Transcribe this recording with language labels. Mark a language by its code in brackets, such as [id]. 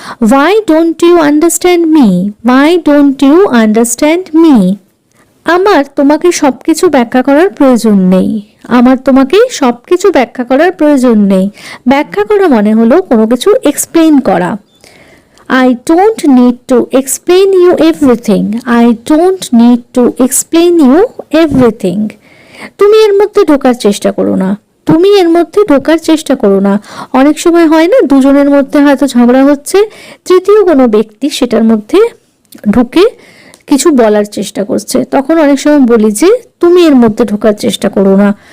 [en] Why don't you understand me, why don't you understand me. [bn] আমার তোমাকে সবকিছু ব্যাখ্যা করার প্রয়োজন নেই, আমার তোমাকে সবকিছু ব্যাখ্যা করার প্রয়োজন নেই। ব্যাখ্যা করা মানে হলো কোনো কিছু এক্সপ্লেইন করা। [en] I don't need to explain you everything, I don't need to explain you everything. [bn] তুমি এর মধ্যে ঢোকার চেষ্টা করো না, তুমি এর মধ্যে ঢোকার চেষ্টা করো না। অনেক সময় হয় না, দুজনের মধ্যে হয়তো ঝগড়া হচ্ছে, তৃতীয় কোনো ব্যক্তি সেটার মধ্যে ঢুকে কিছু বলার চেষ্টা করছে, তখন অনেক সময় বলি যে তুমি এর মধ্যে ঢোকার চেষ্টা করো না।